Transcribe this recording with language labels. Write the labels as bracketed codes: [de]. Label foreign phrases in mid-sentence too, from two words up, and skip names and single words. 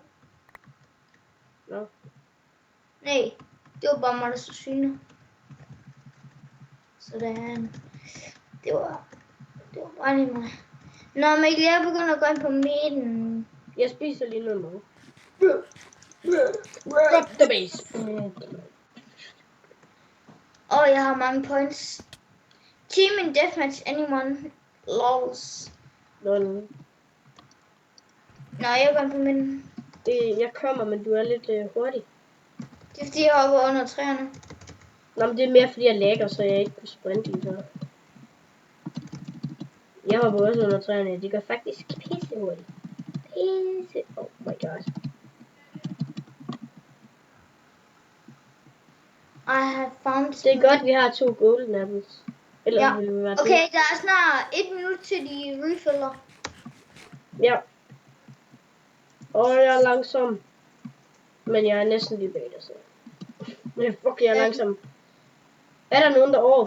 [da] Nå. Nej, det var bare mig, der så syne. Sådan. Det var bare lige mig. Nå, Mikkel, jeg begynder at gå ind på midten. Jeg spiser lige noget mad. [en] Drop the base. [da] Jeg har mange points. [en] Team in deathmatch, anyone? Lols. [da] Nå. Nå, jeg går ind på midten. Jeg kommer, men du er lidt hurtig. Det er fordi, jeg hopper under træerne. Nå, men det er mere fordi jeg lægger, så jeg ikke kunne sprinte lige så. Jeg hopper også under træerne. De går faktisk pisse hurtigt. Pisse. [en] Oh my god. I have found. [da] Det er godt, vi har 2 [en] golden apples. [da] Eller Ja. vil vi være Okay, der er snart 1 minut til de refiller. Ja. Og jeg er langsom. Men jeg er næsten lige bag dig, så. Men fuck, jeg er langsom. Er der nogen derovre?